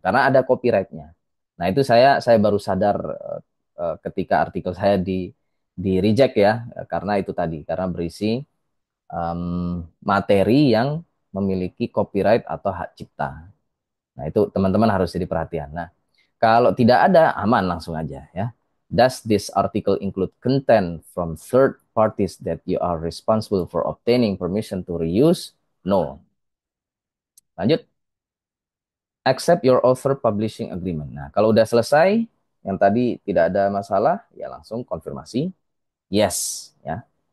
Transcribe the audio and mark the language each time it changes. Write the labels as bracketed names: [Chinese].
[Indonesian] Karena ada copyrightnya. Nah, itu saya baru sadar ketika artikel saya di reject ya, karena itu tadi, karena berisi materi yang memiliki copyright atau hak cipta. Nah, itu teman-teman harus jadi perhatian. Nah, kalau tidak ada, aman langsung aja ya. [English] Does this article include content from third parties that you are responsible for obtaining permission to reuse? No. [Indonesian] Lanjut. [English] Accept your author publishing agreement. [Indonesian] Nah, kalau udah selesai, yang tadi tidak ada masalah, ya langsung konfirmasi yes ya.